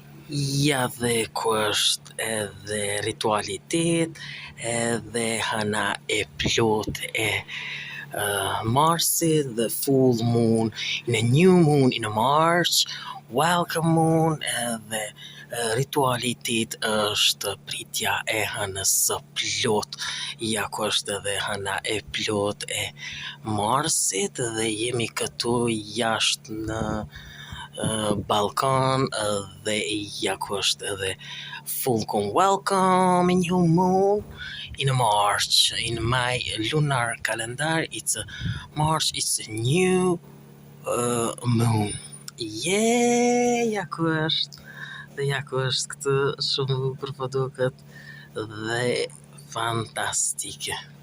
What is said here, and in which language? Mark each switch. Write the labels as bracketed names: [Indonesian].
[Albanian] Ja dhe ku është edhe rituali i tetë, edhe hëna e plotë e Marsit, [English] the full moon in a new moon in a March, welcome moon, [Albanian] edhe rituali i tetë është pritja e hënës së plotë. Ja ku është edhe hëna e plotë e Marsit dhe jemi këtu jashtë në balkon dhe ja ku është edhe [English] full moon. Welcome in new moon in a March. In my lunar calendar, it's a March, it's a new moon. [Albanian] Ja ku është. Dhe ja ku është këtë shumë bukur po duket dhe fantastike.